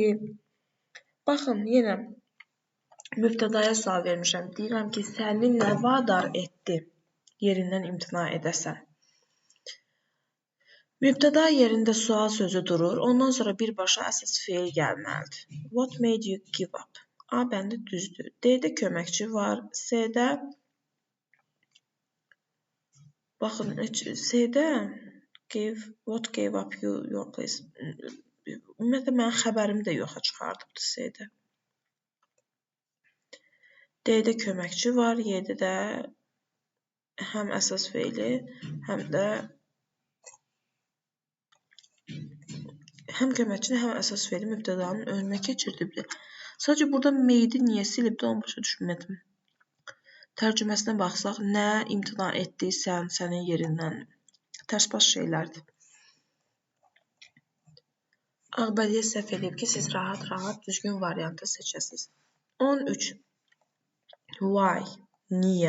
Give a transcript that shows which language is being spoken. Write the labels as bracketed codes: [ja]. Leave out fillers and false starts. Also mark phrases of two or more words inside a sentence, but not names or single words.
[az] Baxın, yenə mübtədaya sual vermişəm. Deyirəm ki, səni nə vadar etdi? Yerindən imtina edəsən. Mübtəda yerində sual sözü durur. Ondan sonra birbaşa əsas feil gəlməlidir. [en] What made you give up? [az] A bəndi düzdür. D-də köməkçi var. C-də baxın, C-də [en] what gave up your place. [az] Ümumiyyətlə, mənim xəbərimi də yoxa çıxardıbdır C-də. D-də köməkçi var. Y-də də həm əsas feili, həm də həm köməkçini, həm əsas feili mübtədanın önünə keçirdibdir. Sadəcə burada made-i niyə silibdir, onu başa düşmədim. Tərcüməsinə baxsaq, nə imtina etdiysən sənin yerindən tərs-baş şeylərdir. Ağbədiyə səhv edib ki, siz rahat-rahat düzgün variantı seçəsiniz. 13. Why? Niyə?